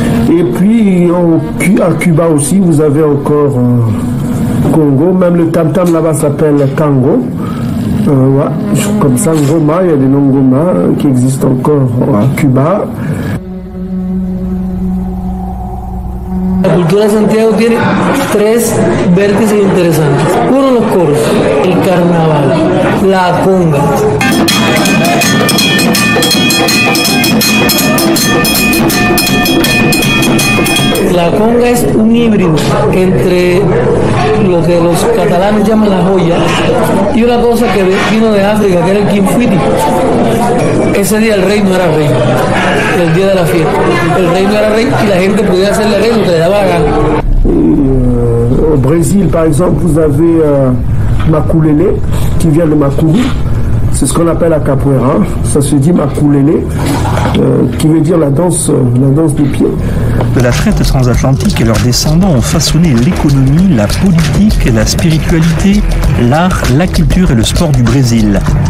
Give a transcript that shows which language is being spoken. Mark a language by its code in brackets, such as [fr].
[fr] Et puis à Cuba aussi, vous avez encore Congo, même le tam-tam là-bas s'appelle Kango. Ouais, comme ça, Ngoma, il y a des noms Ngoma qui existent encore à Cuba. [es] La cultura de Santiago tiene tres vértices interesantes. Uno, los coros, el carnaval, la conga. La conga es un híbrido entre lo que los catalanes llaman la joya y una cosa que vino de África, que era el quinfuiti. Ese día el rey no era rey, el día de la fiesta. El rey no era rey y la gente podía hacerle rey lo que le daba la gana. [fr] Au Brésil, par exemple, vous avez Maculele, qui vient de Maculu. C'est ce qu'on appelle la capoeira. Ça se dit Maculele, qui veut dire la danse des pieds. De la traite transatlantique et leurs descendants ont façonné l'économie, la politique, la spiritualité, l'art, la culture et le sport du Brésil.